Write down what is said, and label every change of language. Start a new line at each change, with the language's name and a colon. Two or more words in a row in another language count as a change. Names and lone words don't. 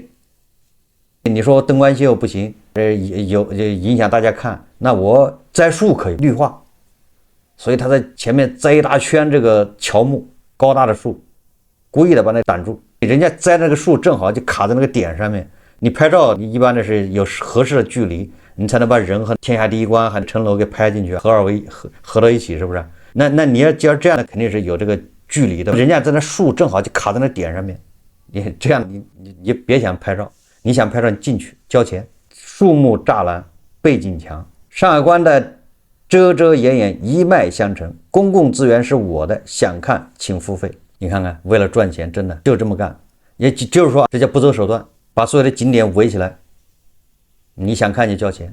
Chinese: 你說燈光秀不行，有影響大家看，那我栽樹可以綠化，所以他在前面栽一大圈这個喬木高大的樹，故意的把那擋住，人家栽那個樹正好就卡在那個點上面，你拍照你一般的是有合適的距離，你才能把人和天下第一關和城樓給拍進去，合到一起，是不是？那你要这樣的肯定是有這個距離的，人家在那樹正好就卡在那點上面，你這樣你別想拍照。你想拍照你進去交錢，樹木柵欄背景牆，山海關的遮遮掩掩一脈相承，公共資源是我的，想看請付費。你看看，為了賺錢，真的就這麼幹，也就是說這叫不擇手段，把所有的景點圍起來，你想看就交錢。